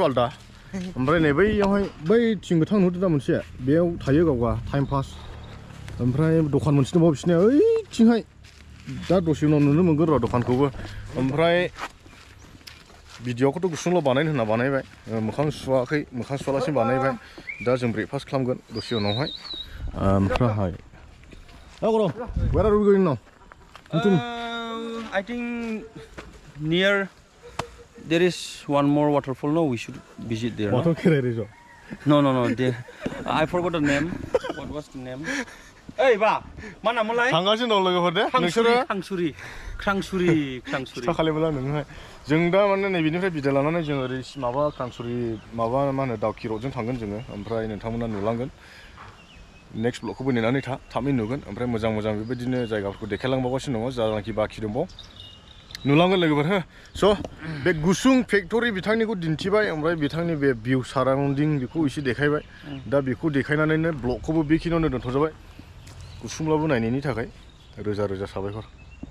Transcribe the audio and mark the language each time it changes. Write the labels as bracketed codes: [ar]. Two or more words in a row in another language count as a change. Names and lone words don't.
[brx] आलदा ओमफ्राय नै बैयावहाय बै थिं गोथां नुदों दा मोनसे बेयाव थायो गावगा [en] time pass [brx] ओमफ्राय दखान मोनसे दङ बिसोरनिया ओइथिंहाय दा दसे उनाव नुनो मोनगोन र' दखानखौबो ओमफ्राय भिडिअखौथ' गुसुंल' बानायनो होनना बानायबाय मोखां सुवाखै मोखां सुवालासिनो बानायबाय दा जों ब्रेकफास्ट खालामगोन दसे उनावहाय ओमफ्राय [en] where are we going now? I think near there is one more waterfall. No, we should visit there. Water Kere Resort. No. There. I forgot the name. What was the name? [brx] Hey, ba. Mana mulai? थांगासिनो दं लोगोफोर दे नोंसोरो ख्रांसुरि खालामोला नोंहाय जों दा माने नै बिनिफ्राय बिदाय लानानै जों ओरै माबा ख्रांसुरि माबा मा होनो दाउखि रडजों थांगोन जोङो ओमफ्राय नोंथांमोना नुलांगोन [en] next vlogखौबो [brx] नेनानै था थाबैनो नुगोन ओमफ्राय मोजां मोजां बेबायदिनो जायगाफोरखौ देखायलांबावगासिनो दङ जानाखि बाखि दंबावो नुलांगोन लोगोफोर हो स' बे गुसुं फेक्टरि बिथांनिखौ दिन्थिबाय ओमफ्राय बिथांनि बे [en] view surrounding [brx] बेखौ एसे देखायबाय दा बेखौ देखायनानैनो ब्लगखौबो बेखिनियावनो दोनथ'जाबाय गुसुंब्लाबो नायनायनि थाखाय रोजा रोजा साबायखर